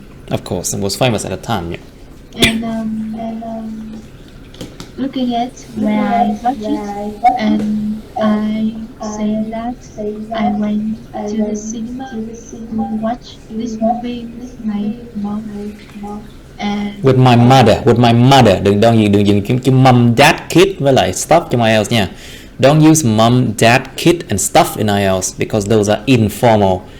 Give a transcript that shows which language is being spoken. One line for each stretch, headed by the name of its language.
English: Of course, it was famous at the time, yeah. And looking at where I watched it, and I say that I went to the cinema to watch this movie with my mom. And With my mother.
Vietnamese: Đừng dùng chữ mom, dad, kid với lại stuff trong IELTS nha.
English: Don't use mom, dad, kid and stuff in IELTS because those are informal.